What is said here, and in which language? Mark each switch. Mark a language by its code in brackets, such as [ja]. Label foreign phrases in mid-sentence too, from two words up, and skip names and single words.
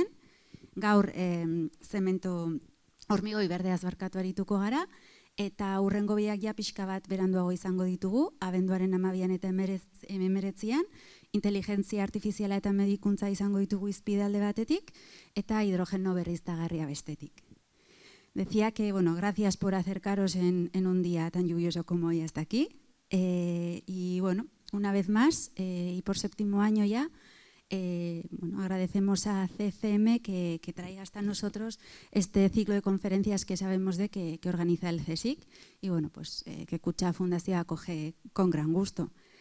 [eu] Gaur zemento hormigoi berdeaz barkatu arituko gara, eta hurrengo biak ja pixka bat beranduago izango ditugu, abenduaren 12an eta 19an, inteligentzia artifiziala eta medikuntza izango ditugu hizpide alde batetik, eta hidrogeno berriztagarria bestetik. [es] Decía que, gracias por acercaros en un día tan lluvioso como hoy hasta aquí. Y una vez más, y por 7º año ya, agradecemos a CCM que traiga hasta nosotros este ciclo de conferencias que sabemos de que organiza el CSIC y que Kutxa Fundazioa acoge con gran gusto.